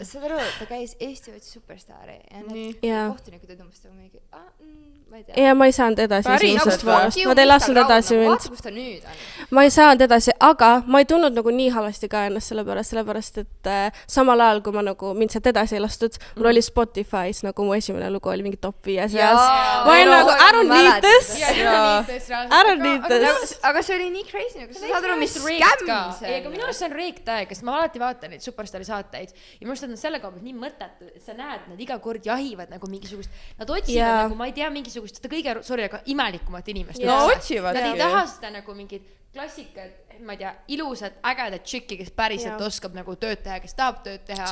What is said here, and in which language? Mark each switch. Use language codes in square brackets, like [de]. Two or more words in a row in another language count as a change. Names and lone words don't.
[et] Saad aru, ta käis Eesti Otsi Superstaari ja need kohtunikud olid umbes mingi, ma ei tea. Ja ma ei saanud edasi esimesest voorust. Nad ei lasknud edasi mind. Vaata, kus ta nüüd on. Ma ei saanud edasi, aga ma ei tundnud nagu nii halvasti ka ennast sellepärast, et samal ajal, kui ma nagu mind sealt edasi ei lastud, mul oli Spotify's nagu mu esimene lugu oli mingi top 5 seas. Ma olin nagu, [en] I don't need this. [et] Aga see oli nii crazy, nagu sa saad aru, mis skämm see on. Aga minu arust see on reektäeg, sest ma alati vaatan neid Superstaari saateid ja minu arust nad on selle koha pealt nii mõttetud, et sa näed, nad iga kord jahivad nagu mingisugust, nad otsivad nagu, ma ei tea, mingisugust, seda kõige, aga imelikumat inimest. No otsivad. Nad ei taha seda nagu mingid klassikad, ma ei tea, ilusad, ägedad tšikki, kes päriselt oskab nagu tööd teha, kes tahab tööd teha.